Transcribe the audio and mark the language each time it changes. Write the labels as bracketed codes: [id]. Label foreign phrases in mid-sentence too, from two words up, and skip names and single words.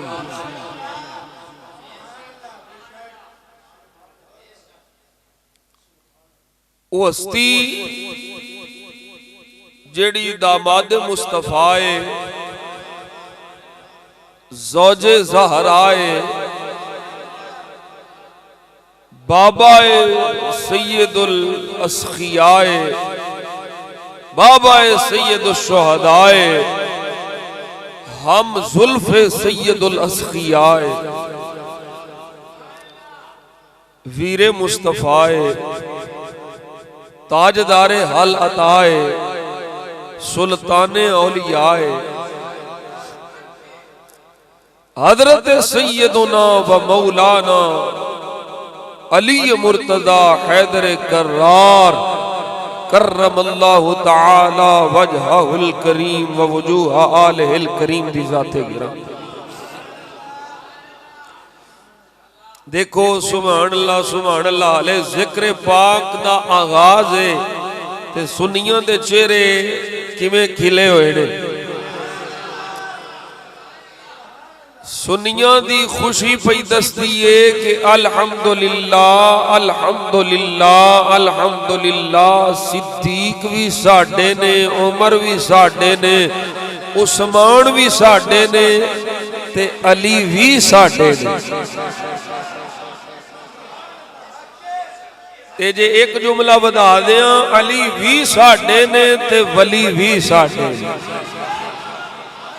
[pa] وہ ہستی جیڑی داماد مصطفیٰ زوج زہرائے بابا [ar] سید الاسخیاء [pa] بابا [ar] سید الشہداء [pa] ہم زلف [ar] سید الاسخیاء [pa] ویر مصطفیٰ تاجدار حل عطائے سلطان اولیاء حضرت سیدنا و مولانا علی مرتضی حیدر کرار [ar] کرم اللہ تعالی وجہہ الکریم و وجوہ آلہ الکریم [pa] دی ذات گرام۔ دیکھو [ar] سبحان اللہ [pa] علیہ ذکر پاک دا آغاز ہے تے سنیاں دے چہرے کیویں کھلے ہوئے نے، سنیاں دی خوشی پئی دستی ہے کہ [ar] الحمدللہ الحمدللہ الحمدللہ [pa] صدیق بھی ساڈے نے، عمر بھی ساڈے نے، عثمان بھی ساڈے نے تے علی بھی ساڈے نے۔ تے جے ایک جملہ بتا دیاں علی بھی ساڈے نے تے ولی بھی ساڈے نے۔